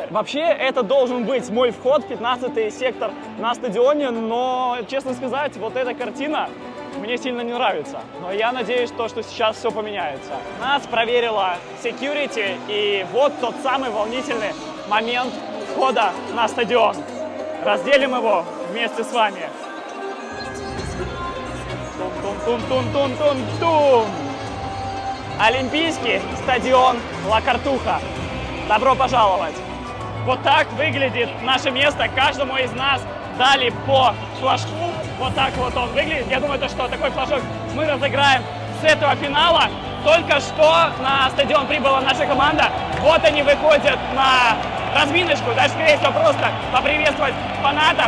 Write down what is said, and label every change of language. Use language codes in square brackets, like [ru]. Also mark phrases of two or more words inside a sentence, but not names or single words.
[ru] Вообще, это должен быть мой вход, 15-й сектор на стадионе, но, честно сказать, вот эта картина мне сильно не нравится. Но я надеюсь, что сейчас все поменяется. Нас проверила security, и вот тот самый волнительный момент входа на стадион. Разделим его вместе с вами. Тун-тун-тун-тун-тун-тун. Олимпийский стадион Ла Картуха. Добро пожаловать. Вот так выглядит наше место. Каждому из нас дали по флажку. Вот так вот он выглядит. Я думаю, что такой флажок мы разыграем с этого финала. только что на стадион прибыла наша команда. Вот они выходят на разминочку, даже, скорее всего, просто поприветствовать фанатов.